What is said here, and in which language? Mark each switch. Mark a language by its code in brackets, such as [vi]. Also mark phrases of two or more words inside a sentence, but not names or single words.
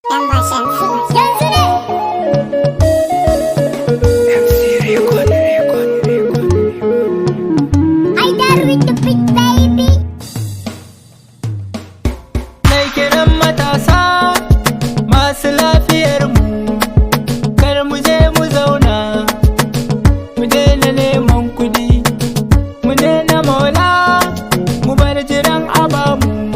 [ha] Yan ba shamsi. Yanzu ne. M C Record, Record, Record. [en] I dare with the big baby. [ha] Mai kiran matasa masu lafiyar mu, kar mu je mu zauna, mu daina neman kudi, mu daina maula, mu bar jiran abamu.